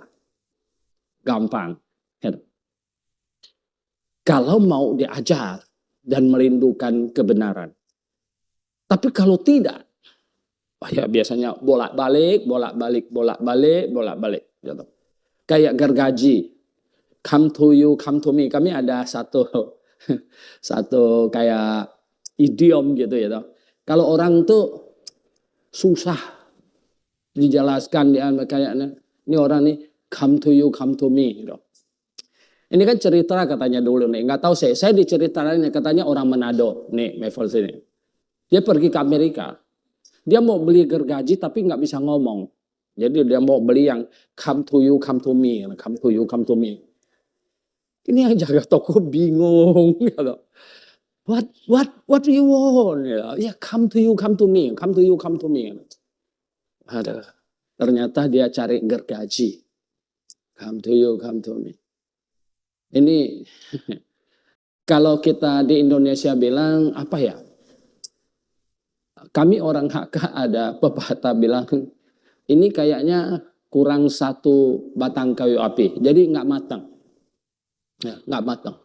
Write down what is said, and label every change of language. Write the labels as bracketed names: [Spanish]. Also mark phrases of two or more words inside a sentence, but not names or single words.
[Indonesian] Gampang. Kalau mau diajar dan merindukan kebenaran. Tapi kalau tidak, ya biasanya bolak-balik. Gitu. Kayak gergaji. [English] Come to you, come to me. [Indonesian] Kami ada satu kayak idiom gitu ya. Kalau orang tuh susah dijelaskan, dia kayaknya ini orang nih [English] come to you, come to me [Indonesian] gitu. Ini kan cerita katanya dulu nih, nggak tahu saya diceritain katanya orang Manado nih, Mevol sini. Dia pergi ke Amerika, dia mau beli gergaji tapi nggak bisa ngomong. Jadi dia mau beli yang [English] come to you, come to me, come to you, come to me. [Indonesian] Ini yang jaga toko bingung gitu. [English] What do you want? Ya, come to you, come to me, come to you, come to me. [Indonesian] Ada. Ternyata dia cari gergaji. [English] Come to you, come to me. [Indonesian] Ini kalau kita di Indonesia bilang apa ya? Kami orang HK ada pepatah bilang ini kayaknya kurang 1 batang kayu api. Jadi nggak matang. Ya, nggak matang.